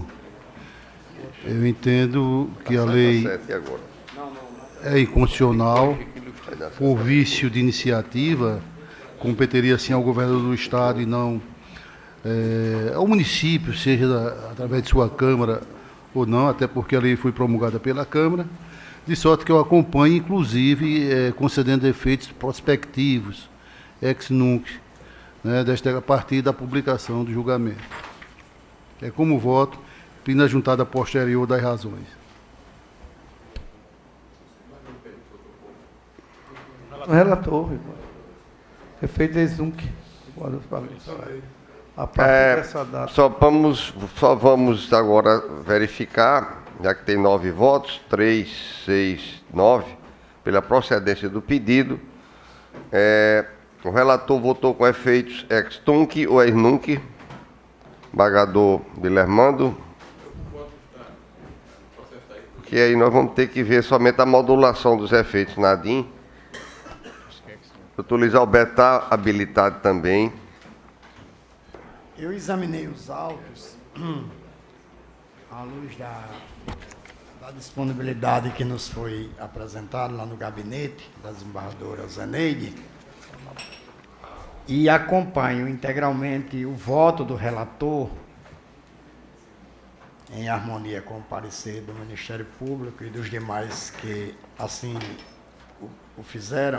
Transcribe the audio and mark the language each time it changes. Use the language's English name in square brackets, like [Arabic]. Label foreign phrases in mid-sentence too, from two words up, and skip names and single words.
[Portuguese] Eu entendo que a lei é inconstitucional, por vício de iniciativa, competeria sim ao governo do Estado e não ao município, seja através de sua Câmara ou não, até porque a lei foi promulgada pela Câmara, de sorte que eu acompanho, inclusive, concedendo efeitos prospectivos, [Latin] ex nunc, [Portuguese] né, a partir da publicação do julgamento. É como voto, pena juntada posterior das razões. O relator, efeito [Latin] ex nunc. [Portuguese] A partir dessa data. Só vamos agora verificar, já que tem 9 votos, 3, 6, 9, pela procedência do pedido. O relator votou com efeitos [Latin] ex tunc [Portuguese] ou [Latin] ex nunc. [Portuguese] Embargador Guilhermando. Porque aí nós vamos ter que ver somente a modulação dos efeitos na ADIM. Doutor Luiz Alberto está habilitado também. Eu examinei os autos à luz da disponibilidade que nos foi apresentada lá no gabinete da desembargadora Zeneide e acompanho integralmente o voto do relator em harmonia com o parecer do Ministério Público e dos demais que assim o fizeram.